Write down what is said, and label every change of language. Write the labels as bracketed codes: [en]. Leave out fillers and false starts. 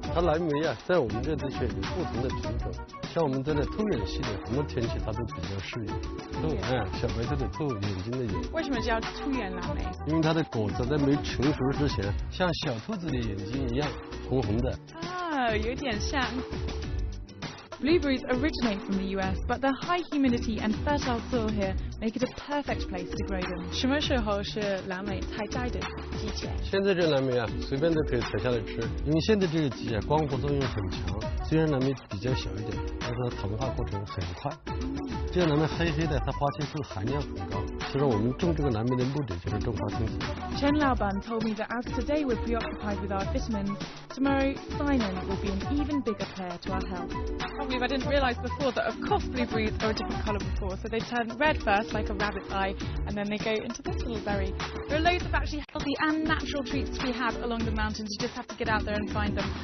[zh] 它蓝莓啊，在我们这地区有不同的品种，像我们这类透眼系的，什么天气它都比较适应。小白兔的兔，眼睛的眼。为什么叫兔眼蓝莓？因为它的果子在没成熟之前，像小兔子的眼睛一样红红的。啊，有点像。 [en] Blueberries originate from the US, but the high humidity and fertile soil here make it a perfect place to grow them. [zh] 什么时候是蓝莓采摘的季节？现在这蓝莓啊，随便都可以采下来吃，因为现在这个季啊，光合作用很强。虽然蓝莓比较小一点，但是它糖化过程很快。这个蓝莓黑黑的，它花青素含量很高。其实我们种这个蓝莓的目的就是种花青素。 [en] Chen Laoban told me that as today we're preoccupied with our vitamins, tomorrow cyanide will be an even bigger player to our health. I didn't realise before that of course blueberries are a different colour before, so they turn red first like a rabbit's eye and then they go into this little berry. There are loads of actually healthy and natural treats to be had along the mountains, you just have to get out there and find them.